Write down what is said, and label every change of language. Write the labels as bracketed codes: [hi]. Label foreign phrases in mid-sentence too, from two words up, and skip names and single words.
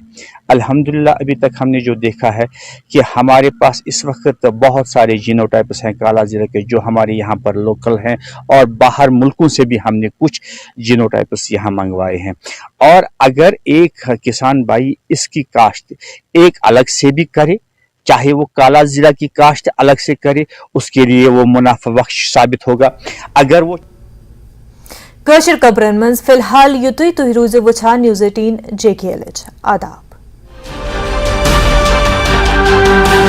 [hi] अल्हम्दुलिल्लाह अभी तक हमने जो देखा है कि हमारे पास इस वक्त बहुत सारे जीनोटाइप्स हैं काला ज़ीरा के जो हमारे यहाँ पर लोकल हैं और बाहर मुल्कों से भी हमने कुछ जीनोटाइप्स यहाँ मंगवाए हैं। और अगर एक किसान भाई इसकी काश्त एक अलग से भी करे, चाहे वो काला ज़ीरा की काश्त अलग से करे, उसके लिए वो मुनाफा बख्श साबित होगा। अगर वो [ks] कशर कबरन मंज फिलहाल युतुई तुह रूज़ वुछान न्यूज़ 18 JKLH आदाब।